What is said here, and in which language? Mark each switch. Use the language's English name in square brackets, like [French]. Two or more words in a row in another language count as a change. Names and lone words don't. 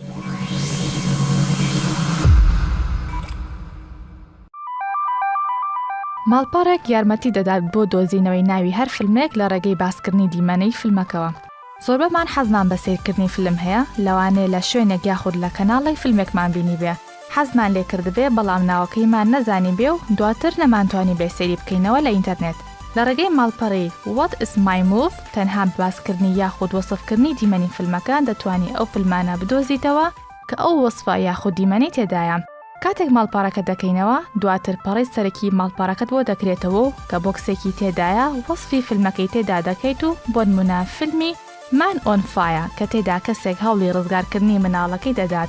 [Central Kurdish] ماڵپەڕێک یارمەتی دەدات بۆ دۆزینەوەی ناوی هەر فیلمێک لە ڕێگەی باسکردنی دیمەنەی فیلمەکەوە. زۆربەمان حەزمان بە سەیرکردنی فیلم هەیە، لەوانەیە لە شوێنێک یاخود لە کەناڵی فیلمێکمان بینی بێ. حەزمان لێ کردبێ بەڵام ناوەکەیمان نەزانی بێ و دواتر نەمانتوانی بێ سەیری بکەینەوە لە ئینتەرنێت. لە ڕێگەی ماڵپەڕی What is my move تەنها باسکردنی یاخود وەسفکردنی دیمەنی فیلمەکان دەتوانێت ئەو فیلمانە بدۆزیتەوە کە ئەو وەسفە یاخود دیمەنی تێدایە. کاتێک ماڵپەڕەکە دەکەینەوە دواتر پەڕی سەرەکی ماڵپەڕەکەت بۆ دەکرێتەوە و کە بۆکسێکی تێدایە وەسفی فیلمەکەی تێدا دەکەیت و بۆ نمونە فیلمی Man on Fire کە تێدا کەسێک هەوڵی ڕزگارکردنی مناڵەکەی دەدات.